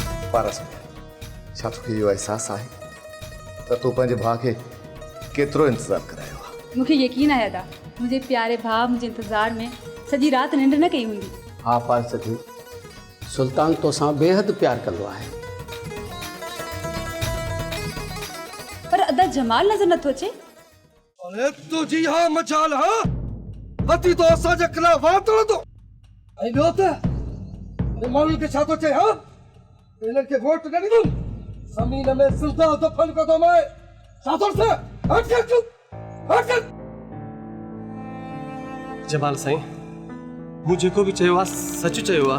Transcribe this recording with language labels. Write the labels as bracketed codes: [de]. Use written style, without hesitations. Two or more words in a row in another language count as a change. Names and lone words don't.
[sd] पारस में छा तोखे इहो एहसासु आहे त तूं पंहिंजे भाउ खे केतिरो इंतज़ारु करायो आहे? मूंखे यकीन आहे अदा, मुंहिंजे प्यारे भाउ मुंहिंजे इंतज़ार में सॼी राति निंड न कई हूंदी। हाँ पारस जी, सुल्तान तोसां बेहद प्यार कंदो आहे। पर अदा जमाल नज़र नथो अचे। अरे तुझी हाँ मचाल हाँ हथी तो असांजे खिलाफ़ वातड़ तो ऐं ॿियो त अरे माण्हुनि खे छा थो चए हाँ इन्हनि खे वोट न ॾींदुमि ज़मीन में सिलदा दफ़न कंदो मैं छा थो थिए हट कर तूं हट कर। जमाल साईं, मूं जेको बि चयो आहे सच चयो आहे।